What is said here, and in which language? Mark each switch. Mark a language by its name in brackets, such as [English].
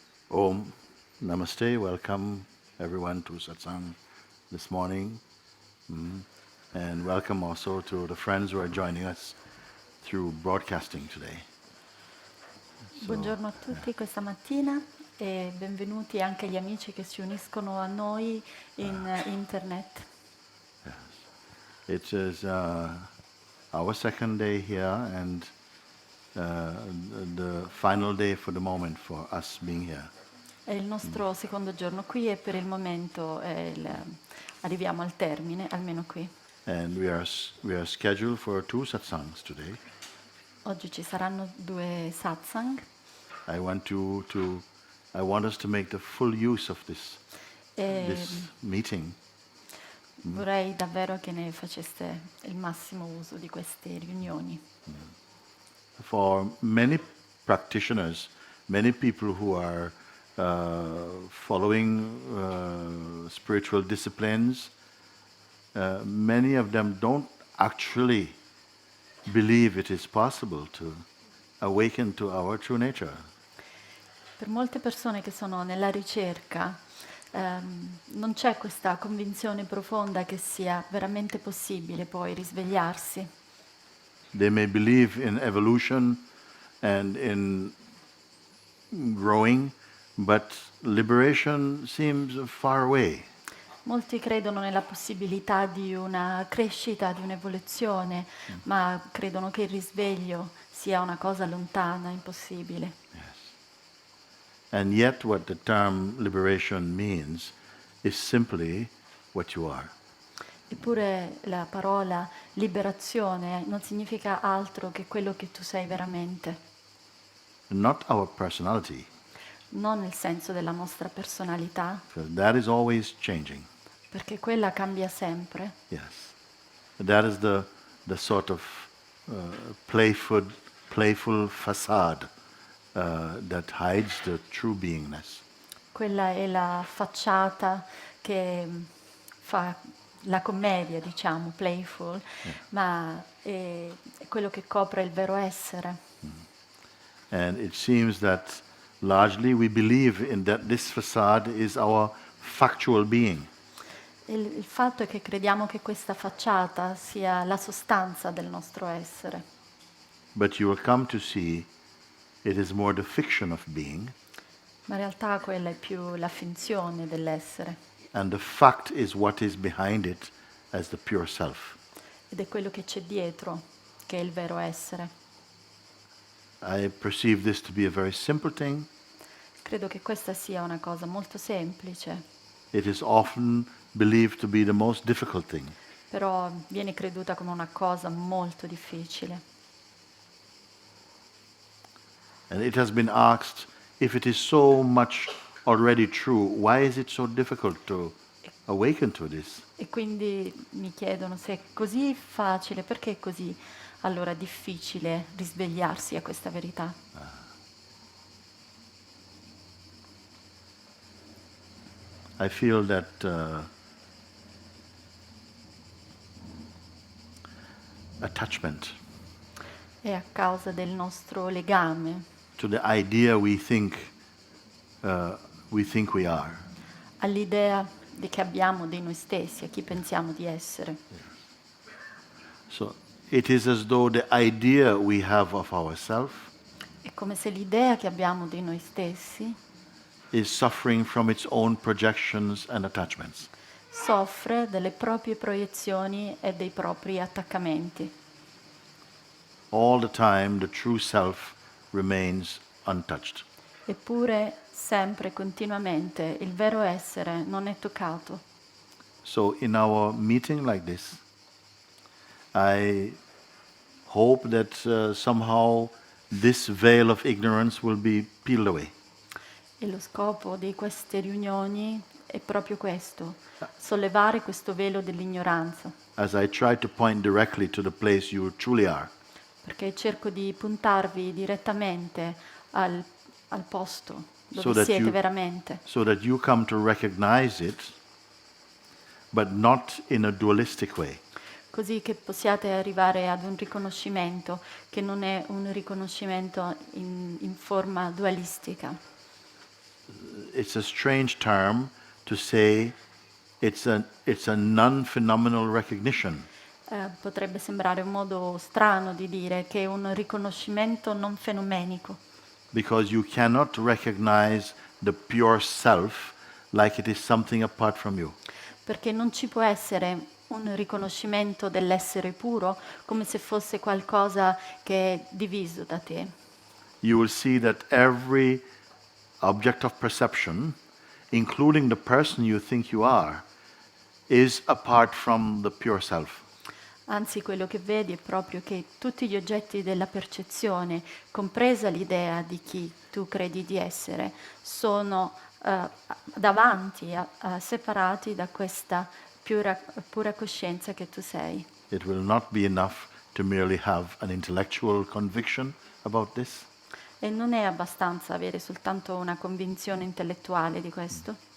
[English] Om Namaste, welcome everyone to Satsang this morning. And welcome also to the friends who are joining us through broadcasting today. [Italian] Buongiorno a tutti questa mattina e benvenuti anche agli amici che si uniscono a noi in internet. [English] It is our second day here and the final day for the moment for us being here. [Italian] È il nostro secondo giorno qui e per il momento arriviamo al termine, almeno qui. [English] And we are scheduled for 2 satsangs today. [Italian] Oggi ci saranno 2 satsang. [English] I want us to make the full use of this meeting. [Italian] Vorrei davvero che ne faceste il massimo uso di queste riunioni. [English] For many practitioners, many people who are following spiritual disciplines, many of them don't actually believe it is possible to awaken to our true nature. [Italian] Per molte persone che sono nella ricerca, non c'è questa convinzione profonda che sia veramente possibile poi risvegliarsi. [English] They may believe in evolution and in growing, but liberation seems far away. [Italian] Molti credono nella possibilità di una crescita, di un'evoluzione, ma credono che il risveglio sia una cosa lontana, impossibile. [English] Yes. And yet what the term liberation means is simply what you are. [Italian] Eppure la parola liberazione non significa altro che quello che tu sei veramente, [English] Not our personality, [Italian] non nel senso della nostra personalità, [English] because that is always changing. [Italian] perché quella cambia sempre. [English] Yes. That is the sort of playful facade that hides the true beingness. [Italian] Quella è la facciata che fa la commedia, diciamo, playful, ma è quello che copre il vero essere. [English] And it seems that largely we believe in that this facade is our factual being. [Italian] Il fatto è che crediamo che questa facciata sia la sostanza del nostro essere. [English] but you will come to see it is more the fiction of being, [Italian] ma in realtà quella è più la finzione dell'essere [English] and the fact is what is behind it as the pure self. [Italian] ed è quello che c'è dietro che è il vero essere. [English] I perceive this to be a very simple thing. [Italian] Credo che questa sia una cosa molto semplice, [English] It is often believed to be the most difficult thing. [Italian] però viene creduta come una cosa molto difficile. [English] And it has been asked, if it is so much already true, why is it so difficult to awaken to this? [Italian] E quindi mi chiedono se è così facile, perché è così allora difficile risvegliarsi a questa verità? [English] I feel that attachment [Italian] È a causa del nostro legame [English] to the idea we think we are. [Italian] all'idea che abbiamo di noi stessi, a chi pensiamo di essere. [English] So it is as though the idea we have of ourselves [Italian] È come se l'idea che abbiamo di noi stessi [English] is suffering from its own projections and attachments. [Italian] soffre delle proprie proiezioni e dei propri attaccamenti. [English] All the time the true self remains untouched. [Italian] Eppure, sempre, continuamente, il vero essere non è toccato. [English] So in our meeting like this, I hope that somehow this veil of ignorance will be peeled away. [Italian] E lo scopo di queste riunioni è proprio questo, sollevare questo velo dell'ignoranza, [English] As I try to point directly to the place you truly are. [Italian] perché cerco di puntarvi direttamente al posto [English] So [Italian] dove [English] that [Italian] siete [English] you- [Italian] veramente, [English] So that you come to recognize it, but not in a dualistic way. [Italian] così che possiate arrivare ad un riconoscimento che non è un riconoscimento in forma dualistica. [English] It's a strange term to say it's a non-phenomenal recognition. [Italian] Potrebbe sembrare un modo strano di dire che è un riconoscimento non fenomenico, [English] Because you cannot recognize the pure self like it is something apart from you. [Italian] perché non ci può essere un riconoscimento dell'essere puro come se fosse qualcosa che è diviso da te. [English] You will see that every object of perception, including the person you think you are, is apart from the pure self. [Italian] Anzi, quello che vedi è proprio che tutti gli oggetti della percezione, compresa l'idea di chi tu credi di essere, sono davanti, separati da questa pura coscienza che tu sei. [English] It will not be enough to merely have an intellectual conviction about this. [Italian] E non è abbastanza avere soltanto una convinzione intellettuale di questo.